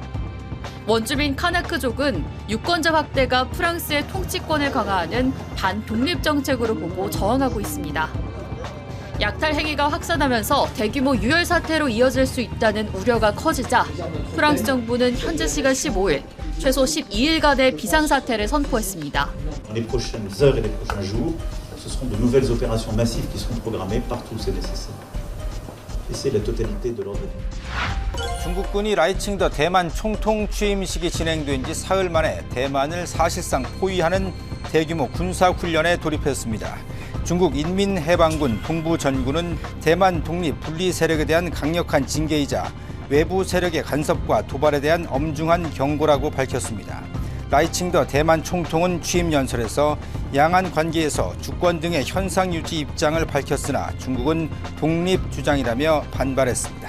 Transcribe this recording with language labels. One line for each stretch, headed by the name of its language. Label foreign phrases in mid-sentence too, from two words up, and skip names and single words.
Korean: 원주민 카나크족은 유권자 확대가 프랑스의 통치권을 강화하는 반독립 정책으로 보고 저항하고 있습니다. 약탈 행위가 확산하면서 대규모 유혈 사태로 이어질 수 있다는 우려가 커지자 프랑스 정부는 현지 시간 15일 최소 12일간의 비상사태를 선포했습니다.
French: Les prochaines heures et les prochains jours, ce seront de nouvelles opérations massives qui seront programmées partout où c'est nécessaire. Et c'est la totalité de l'ordre du jour.
Korean: 중국군이 라이칭더 대만 총통 취임식이 진행된 지 사흘 만에 대만을 사실상 포위하는 대규모 군사훈련에 돌입했습니다. 중국 인민해방군 동부전군은 대만 독립 분리 세력에 대한 강력한 징계이자 외부 세력의 간섭과 도발에 대한 엄중한 경고라고 밝혔습니다. 라이칭더 대만 총통은 취임 연설에서 양안 관계에서 주권 등의 현상 유지 입장을 밝혔으나 중국은 독립 주장이라며 반발했습니다.